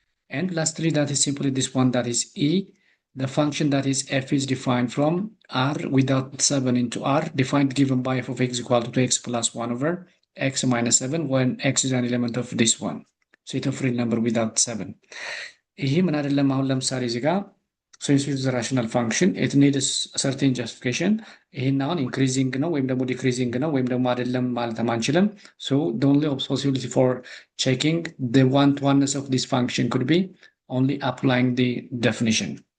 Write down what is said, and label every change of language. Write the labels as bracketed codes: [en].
[en] And lastly, that is simply this one, that is e. The function that is f is defined from R without 7 into R, defined given by f of x equal to x plus 1 over x minus 7 when x is an element of this one, set of real number without 7. [am] ይህ ምን አይደለም አሁን ለምሳሌ እዚህ ጋር [en] since it is a rational function it needs a certain justification [am] ይሄን አሁን increasing ነው ወይም ደግሞ decreasing ነው ወይም ደግሞ አይደለም ማለት አንችልም. [en] So the only possibility for checking the one-to-oneness of this function could be only applying the definition.